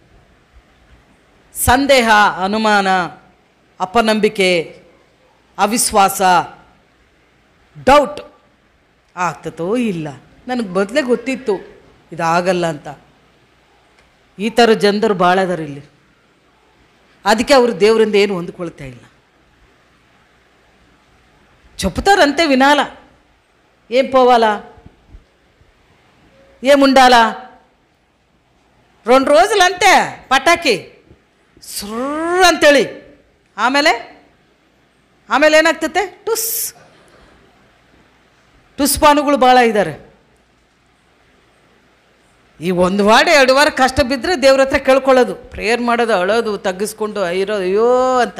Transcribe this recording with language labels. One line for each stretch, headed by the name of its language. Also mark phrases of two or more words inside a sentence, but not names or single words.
Kannada: ಸಂದೇಹ, ಅನುಮಾನ, ಅಪನಂಬಿಕೆ, ಅವಿಶ್ವಾಸ, ಡೌಟ್ ಆಗ್ತತೋ ಇಲ್ಲ, ನನಗೆ ಮೊದಲೇ ಗೊತ್ತಿತ್ತು ಇದಾಗಲ್ಲ ಅಂತ. ಈ ಥರ ಜನರು ಭಾಳ ಅದಾರ ಇಲ್ಲಿ. ಅದಕ್ಕೆ ಅವರು ದೇವರಿಂದ ಏನು ಹೊಂದ್ಕೊಳ್ತಾ ಇಲ್ಲ.
Telugu: చెప్తారంతే వినాలా. ఏం పోవాలా, ఏముండాలా, 2 రోజులు అంతే
Kannada: ಪಟಾಕಿ ಸುರ್ರ್ ಅಂತೇಳಿ ಆಮೇಲೆ ಏನಾಗ್ತತೆ? ಟುಸ್ಪಾನುಗಳು ಭಾಳ ಇದ್ದಾರೆ. ಈ 1 ವಾರ 2 ವಾರ ಕಷ್ಟ ಬಿದ್ದರೆ ದೇವ್ರ ಹತ್ರ ಕೇಳ್ಕೊಳ್ಳೋದು, ಪ್ರೇಯರ್ ಮಾಡೋದು, ಅಳೋದು, ತಗ್ಗಿಸ್ಕೊಂಡು ಇರೋದು, ಅಯ್ಯೋ ಅಂತ.